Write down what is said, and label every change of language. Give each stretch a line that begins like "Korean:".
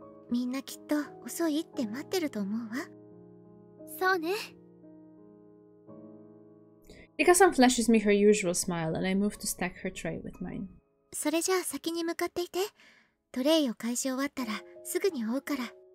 Japanese: みんなきっと遅いって待ってると思うわ。そうね。
English: Ika-san flashes me her usual smile, and I move to stack her tray with mine.
Japanese: それじゃあ先に向かっていて。トレイを返し終わったらすぐに追うから。